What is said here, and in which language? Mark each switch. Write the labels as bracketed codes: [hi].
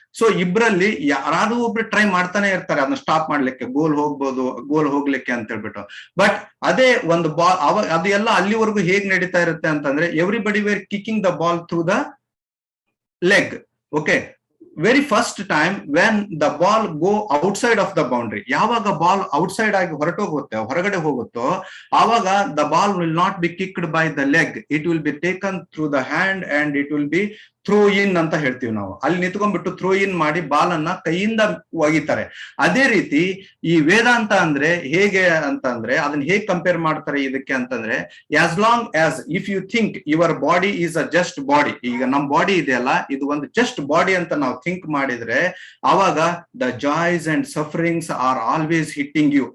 [kn] So ಇಬ್ರಲ್ಲಿ ಯಾರಾದ್ರೂ ಒಬ್ರು try ಮಾಡ್ತಾನೆ ಇರ್ತಾರೆ ಅದನ್ನ ಸ್ಟಾಪ್ ಮಾಡ್ಲಿಕ್ಕೆ, ಗೋಲ್ ಹೋಗ್ಲಿಕ್ಕೆ ಅಂತ ಹೇಳ್ಬಿಟ್ಟು. ಬಟ್ ಅದೇ ಒಂದು ಬಾಲ್ ಅದೆಲ್ಲ ಅಲ್ಲಿವರೆಗೂ ಹೇಗ್ ನಡೀತಾ ಇರುತ್ತೆ ಅಂತಂದ್ರೆ, [en] Everybody were kicking the ball through the leg. Okay, very first time when the ball go outside of the boundary, [kn] ಯಾವಾಗ ಬಾಲ್ ಔಟ್ಸೈಡ್ ಆಗಿ ಹೊರಗಡೆ ಹೋಗುತ್ತೋ ಆವಾಗ [en] the ball will not be kicked by the leg, it will be taken through the hand and it will be throw in [kn] ಅಂತ ಹೇಳ್ತೀವಿ ನಾವು. ಅಲ್ಲಿ ನಿಂತ್ಕೊಂಡ್ಬಿಟ್ಟು throw ಇನ್ ಮಾಡಿ ಬಾಲ್ ಅನ್ನ ಕೈಯಿಂದ ಒಗಿತಾರೆ. ಅದೇ ರೀತಿ ಈ ವೇದಾಂತ ಅಂದ್ರೆ ಹೇಗೆ ಅಂತಂದ್ರೆ, ಅದನ್ನ ಹೇಗೆ ಕಂಪೇರ್ ಮಾಡ್ತಾರೆ ಇದಕ್ಕೆ ಅಂತಂದ್ರೆ, [en] as long as if you think your body is a just body, [kn] ಈಗ ನಮ್ ಬಾಡಿ ಇದೆಯಲ್ಲ ಇದು ಒಂದು ಜಸ್ಟ್ ಬಾಡಿ ಅಂತ ನಾವು ಥಿಂಕ್ ಮಾಡಿದ್ರೆ, ಅವಾಗ [en] The joys and sufferings are always hitting you.